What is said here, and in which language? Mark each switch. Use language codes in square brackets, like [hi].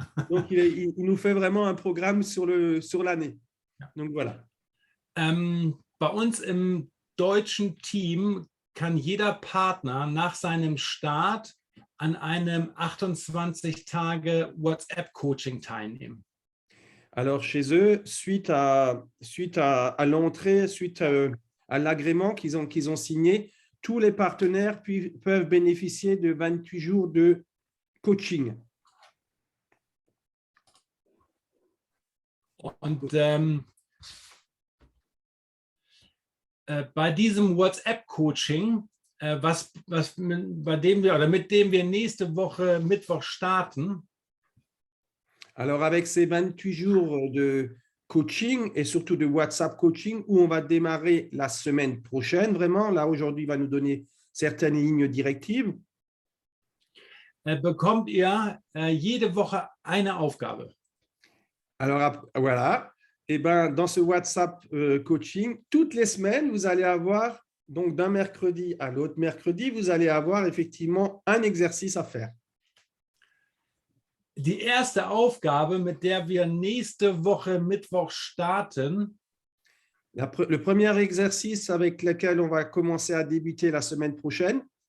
[fr] Donc, il nous fait vraiment un programme sur l'année. Donc, voilà. [de] Bei uns im deutschen Team kann jeder Partner nach seinem Start an einem 28 Tage WhatsApp-Coaching teilnehmen. [fr] Alors, chez eux, suite à l'entrée, suite à l'agrément qu'ils ont signé, tous les partenaires peuvent bénéficier de 28 jours de coaching. [de] Und bei diesem WhatsApp-Coaching mit dem wir nächste Woche Mittwoch starten. [fr] Alors, avec ces 28 jours de coaching et surtout de WhatsApp coaching, où on va démarrer la semaine prochaine, vraiment, là, aujourd'hui, il va nous donner certaines lignes directives. [de] Bekommt ihr jede Woche eine Aufgabe. [fr] Alors, voilà. Et ben, dans ce WhatsApp coaching, toutes les semaines, vous allez avoir, donc d'un mercredi à l'autre mercredi, vous allez avoir effectivement un exercice à faire. [de] Die erste Aufgabe, mit der wir nächste Woche Mittwoch starten, [fr] Le premier exercice avec lequel on va commencer à débuter la semaine prochaine,